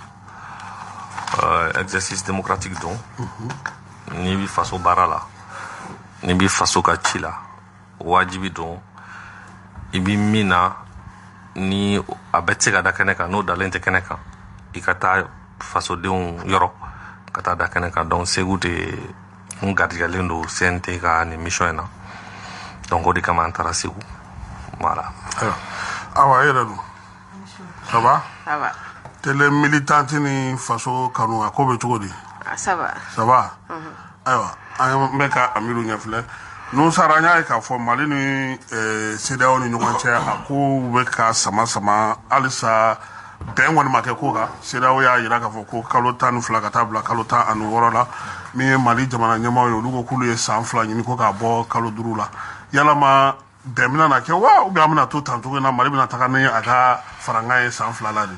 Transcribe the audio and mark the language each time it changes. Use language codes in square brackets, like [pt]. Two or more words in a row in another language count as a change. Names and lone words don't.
[fr] Exercice démocratique [bm] don ni bi faso baara la ni bi faso ka ci la wajibi don i bi min na ni a bɛ se ka da kɛnɛ kan n'o dalen tɛ kɛnɛ kan i ka taa fasodenw yɔrɔ ka taa da kɛnɛ kan donc Segu de n garijɛgɛlen don CNT ka nin mission in na donc o de kama an taara Segu voilà. [fr] Awa e yɛrɛ dun ça va? Ça va. Tele militante [bm] ni faso kanu a ko bɛ cogo di? [fr] Ça va. Ça va? [bm] Ayiwa an bɛ ka Amidu ɲɛfilɛ Nuhu Sar an y'a ye k'a fɔ Mali ni CEDEAO ni ɲɔgɔn cɛ a kow bɛ ka sama halisa bɛn kɔni ma kɛ ko kan CEDEAO y'a jira k'a fɔ ko kalo 12 ka taa bila kalo 16 la min ye Mali jamana ɲɛmaaw ye olu ko k'olu ye san 2 ɲini ko k'a bɔ kalo 5 la yalama bɛn bɛna na kɛ wa [fr] ou bien [bm] an bɛna to tan cogo in na Mali bɛna taga ni a ka farankan ye san 2 la de.